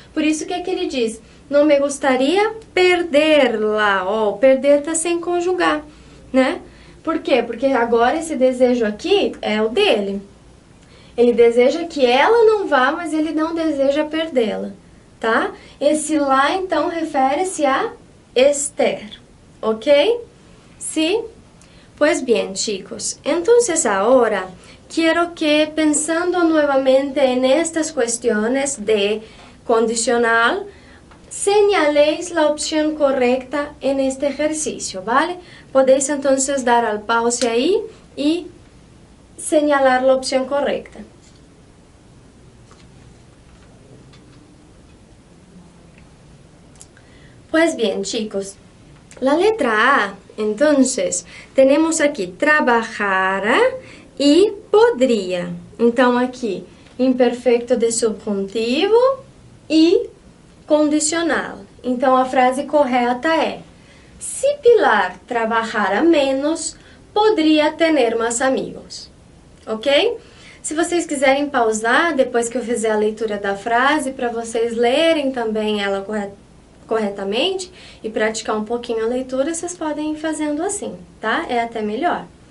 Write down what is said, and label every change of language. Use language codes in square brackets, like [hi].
[pt] Por isso que ele diz, [es] não me gostaria perder-la, [pt] ó, perder está sem conjugar, né? Por quê? Porque agora esse desejo aqui é o dele. Ele deseja que ela não vá, mas ele não deseja perdê-la, tá? Esse lá, então, refere-se a Esther, ok? [es] Sí? Pues bien, chicos. Entonces ahora quiero que, pensando nuevamente en estas cuestiones de condicional, señaléis la opción correcta en este ejercicio, ¿vale? Podéis entonces dar al pause ahí y señalar la opción correcta. Pues bien, chicos, la letra A, entonces, tenemos aquí trabajara y podría. [pt] Então, aqui, imperfeito de subjuntivo e condicional. Então, a frase correta é: se Pilar [es] trabajara menos, [pt] poderia ter mais amigos. Ok? Se vocês quiserem pausar, depois que eu fizer a leitura da frase, para vocês lerem também ela corretamente e praticar um pouquinho a leitura, vocês podem ir fazendo assim, tá? É até melhor.